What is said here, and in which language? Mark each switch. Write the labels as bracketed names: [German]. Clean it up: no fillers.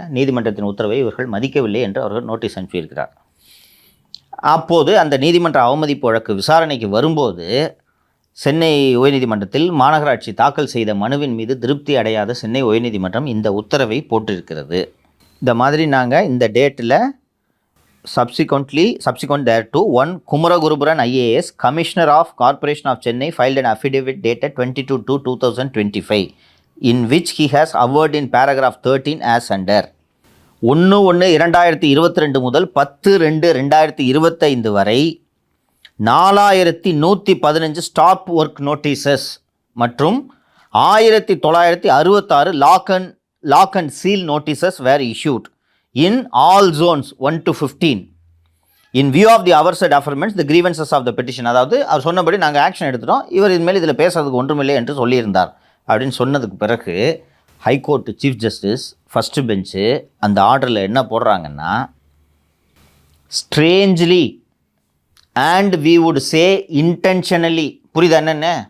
[Tamil] நீதிமன்றத்தின் உத்தரவை இவர்கள் மதிக்கவில்லை என்று அவர்கள் நோட்டீஸ் அனுப்பியிருக்கிறார். அப்போது அந்த நீதிமன்ற அவமதிப்பு வழக்கு விசாரணைக்கு வரும்போது சென்னை உயர்நீதிமன்றத்தில் மாநகராட்சி தாக்கல் செய்த மனுவின் மீது திருப்தி அடையாத சென்னை உயர்நீதிமன்றம் இந்த உத்தரவை போட்டிருக்கிறது. இந்த மாதிரி நாங்கள் இந்த டேட்டில் [English] subsequent thereto, one Kumaragurubaran IAS, Commissioner of Corporation of Chennai, filed an affidavit dated 22/2/2025, in which he has averred in paragraph 13 as under [Tamil] 1/1/2022 முதல் 10/2/2025 வரை [English] 4115 stop work notices மற்றும் 1966 lock and seal notices where issued in all zones 1 to 15 in view of the aforesaid affirmance the grievances of the petition. [Tamil] அதாவது அவர் சொன்னபடி நாங்கள் action எடுத்துட்டோம், இவர் இனிமேல் இதில் பேசுறதுக்கு ஒன்றுமில்லை என்று சொல்லியிருந்தார் அப்படின்னு சொன்னதுக்கு பிறகு ஹைகோர்ட் சீஃப் ஜஸ்டிஸ் ஃபஸ்ட்டு பெஞ்சு அந்த ஆர்டரில் என்ன போடுறாங்கன்னா, [English] Strangely and we would say intentionally. [Tamil] புரியுதா என்னென்ன?